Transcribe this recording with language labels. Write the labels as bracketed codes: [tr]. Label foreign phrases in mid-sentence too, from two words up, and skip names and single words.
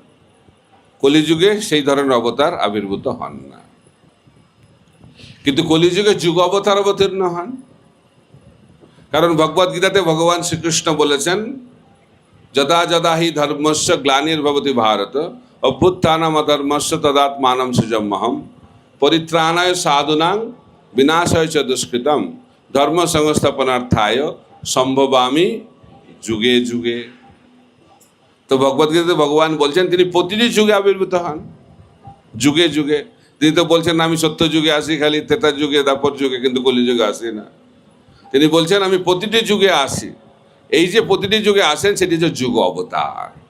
[bn] কলিযুগে সেই ধরনের অবতার আবির্ভূত হন না, কিন্তু কলিযুগে যুগ অবতার অবতীর্ণ হন। কারণ ভগবদ গীতাতে ভগবান শ্রীকৃষ্ণ বলেছেন, [sa] যদা যদা হি ধর্মস্য গ্লানির্ভবতি ভারত অভ্যুত্থানম অধর্মস্য তদাত্মানম সৃজম্যহম পরিত্রাণায় সাধুনাং বিনাশায় চ দুষ্কৃতম ধর্ম সংস্থাপনার্থায় সম্ভবামি যুগে যুগে। [bn] তো ভগবদ্গীতাতে ভগবান বলছেন তিনি প্রতিটি যুগে আবির্ভূত হন, যুগে যুগে। তিনি তো বলছেন আমি সত্য যুগে আসি, খালি ত্রেতা যুগে, দ্বাপর যুগে, কিন্তু কলিযুগে আসি না। তিনি বলছেন আমি প্রতিটি যুগে আসি। এই যে প্রতিটি যুগে আসেন সেটি হচ্ছে যুগ অবতার।